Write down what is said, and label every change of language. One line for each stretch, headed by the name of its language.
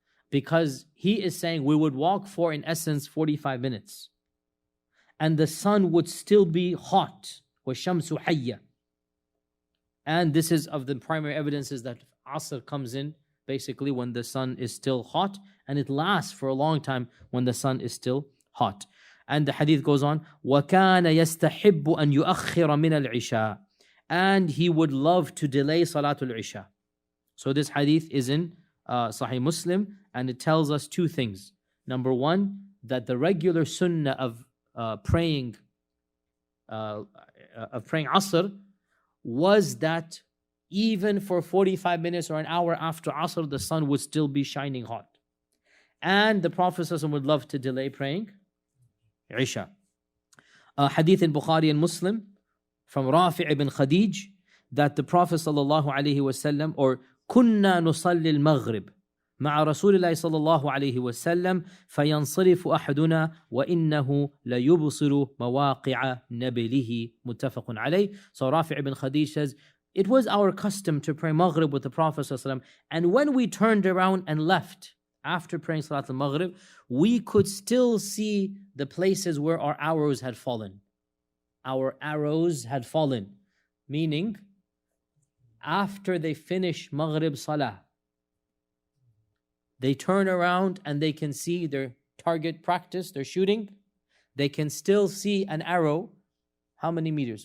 English: Because he is saying we would walk for, in essence, 45 minutes. And the sun would still be hot.
Arabic: وَالشَّمْسُ حَيَّةٌ.
English: And this is of the primary evidences that Asr comes in basically when the sun is still hot, and it lasts for a long time when the sun is still hot. And the hadith goes on,
Arabic: وَكَانَ يَسْتَحِبُّ أَن يُؤَخِّرَ مِنَ الْعِشَاءِ.
English: And he would love to delay Salatul Isha. So this hadith is in Sahih Muslim, and it tells us two things. Number one, that the regular sunnah of praying Asr was that even for 45 minutes or an hour after Asr, the sun would still be shining hot. And the Prophet ﷺ would love to delay praying Isha. Hadith in Bukhari and Muslim from Rafi' ibn Khadij that the Prophet ﷺ, or
Arabic: كنا نصلي المغرب مع رسول الله صلى الله عليه وسلم فينصرف أحدنا وإنه ليبصر مواقع نبله متفق عليه.
English: So Rafi' ibn Khadij says, it was our custom to pray Maghrib with the Prophet ﷺ, and when we turned around and left after praying Salat al-Maghrib, we could still see the places where our arrows had fallen. Our arrows had fallen, meaning after they finish Maghrib Salah, they turn around and they can see their target practice, they're shooting, they can still see an arrow. How many meters?